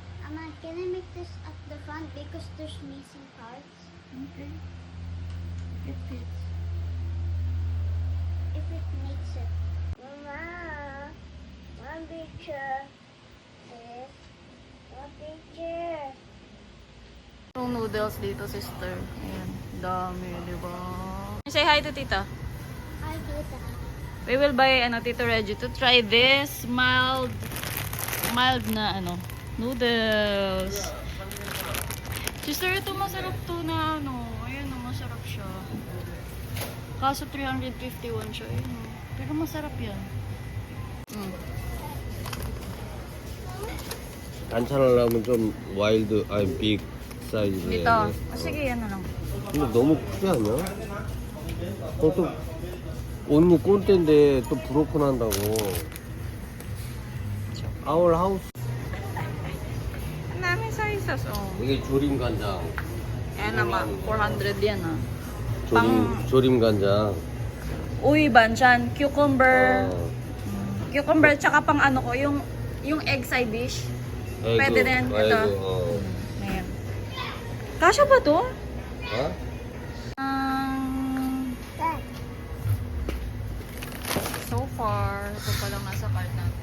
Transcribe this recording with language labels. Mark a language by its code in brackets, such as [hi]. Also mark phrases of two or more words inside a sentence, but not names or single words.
[en] Mama, can I make this at the front because there's missing parts? Okay. It fits. If it makes it. Mama, one picture. This. One picture. [tl] Yung noodles dito, sister. Ayan. Dami, di ba? [en] Say hi to tita. Hi, Tita. We will buy, Tito Reggie, to try this mild na, noodles. [tl] Sister, ito masarap to na, ayan, masarap siya. Kaso 351 siya, ayun. Pero masarap yan. [ko] 반찬하려면 좀 와일드, 아니 [en] big size. [tl] Dito. Sige, yan na lang. [ko] 근데 너무 크지 않냐? 또 언니 꼰대인데 또 브로큰 한다고. 아울 하우스. [tl] Ang daming sizes, oh. [ko] 이게 조림 간장. [tl] Ayan naman, 400 yan, ah. [ko] 조림 간장. [tl] Uy, banchan, cucumber. 어, Cucumber, tsaka pang ko, yung [en] egg side dish. [tl] Pwede din, ito. Ayan. Kasya ba to? 어? So far, ito pa lang nasa cart natin.